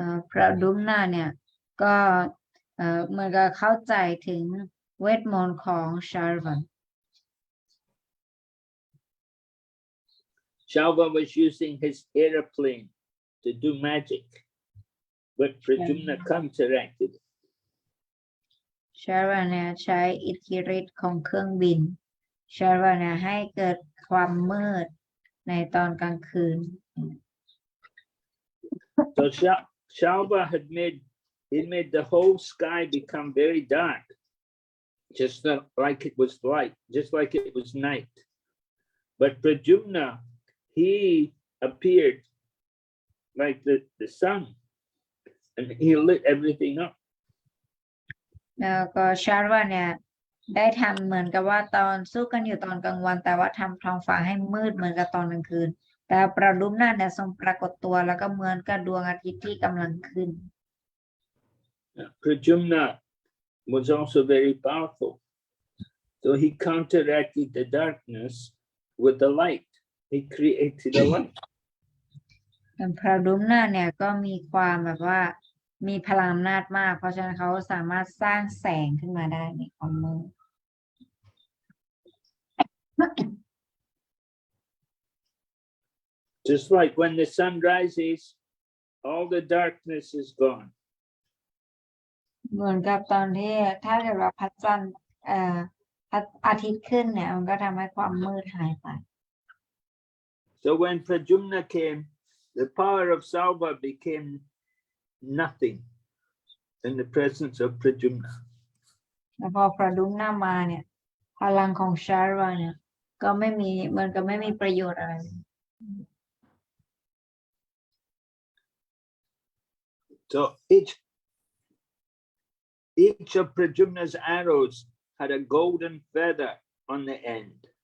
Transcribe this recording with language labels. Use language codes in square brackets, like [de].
[th] พระดุมนาเนี่ยก็เหมือนกับเข้าใจถึงเวทมนต์ของชาร์วัน [en] Shalva was using his aeroplane to do magic, but Prajumna counteracted it. [th] ชาร์วันเนี่ยใช้อิทธิฤทธิ์ของเครื่องบินชาร์วันเนี่ยให้เกิดความมืดในตอนกลางคืน [en] So Shalva he made the whole sky become very dark, just like it was light, just like it was night. But Prajumna, he appeared like the sun, and he lit everything up. [th] แล้วก็ชาร์วันเนี่ยได้ทำเหมือนกับว่าตอนสู้กันอยู่ตอนกลางวันแต่ว่าทำท้องฟ้าให้มืดเหมือนกับตอนกลางคืนแต่ประดุมนาเนี่ยทรงปรากฏตัวแล้วก็เหมือนกับดวงอาทิตย์ที่กำลังขึ้น [en] Prajumna was also very powerful, so he counteracted the darkness with the light. He created a light. [th] พระดุมนาเนี่ยก็มีความแบบว่ามีพลังอำนาจมาก เพราะฉะนั้นเขาสามารถสร้างแสงขึ้นมาได้ในความมืด [en] Just like when the sun rises, all the darkness is gone. [th] เหมือนกับตอนที่ถ้าเกิดว่าพระจันทร์พระอาทิตย์ขึ้นเนี่ยมันก็ทำให้ความมืดหายไป [en] So when Prajumna came, the power of Salva became nothing in the presence of Prajumna. [th] แล้วพอพระดุมนามาเนี่ยพลังของชาร์วาเนี่ยก็ไม่มีเหมือนกับไม่มีประโยชน์อะไร [en] So each of Prajumna's arrows had a golden feather on the end.